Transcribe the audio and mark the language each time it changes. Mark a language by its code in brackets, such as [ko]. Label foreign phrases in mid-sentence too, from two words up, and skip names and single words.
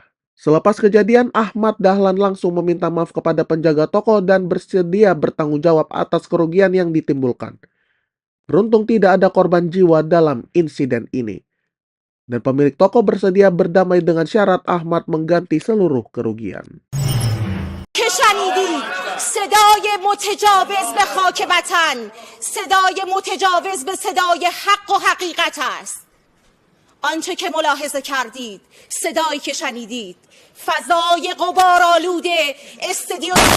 [id] Selepas kejadian, Ahmad Dahlan langsung meminta maaf kepada penjaga toko dan bersedia bertanggung jawab atas kerugian yang ditimbulkan. Beruntung tidak ada korban jiwa dalam insiden ini. Dan pemilik toko bersedia berdamai dengan syarat Ahmad mengganti seluruh kerugian. [fa] شنیدید صدای متجاوز به خاک وطن، صدای متجاوز به صدای حق و حقیقت است. آنچه که ملاحظه کردید، صدایی که شنیدید، فضای غبارآلود استادیوم